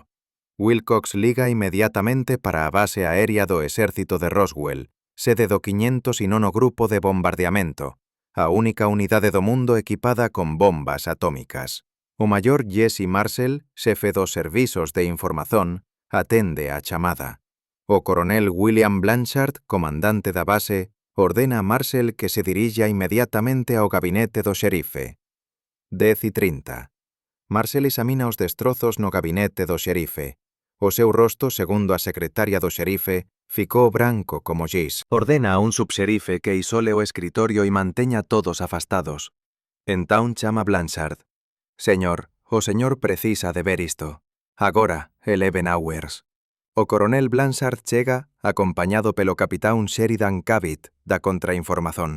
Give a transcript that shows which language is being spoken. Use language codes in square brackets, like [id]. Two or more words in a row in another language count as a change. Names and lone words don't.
[gl] Wilcox liga inmediatamente para a base aérea do Exército de Roswell, sede do 509º Grupo de Bombardeamento, a única unidade do mundo equipada con bombas atómicas. O maior Jesse Marcel, xefe dos servizos de información, atende a chamada. O coronel William Blanchard, comandante da base, ordena a Marcel que se dirija inmediatamente ao gabinete do xerife. 10:30. Marcel examina os destrozos no gabinete do xerife. O seu rosto, segundo a secretaria do xerife, ficou branco como giz. Ordena a un subxerife que isole o escritorio e manteña todos afastados. Entón chama Blanchard. «Señor, o señor precisa de ver isto. Agora, 11 hours». O coronel Blanchard chega, acompañado pelo capitán Sheridan Cavitt, da Contrainformación.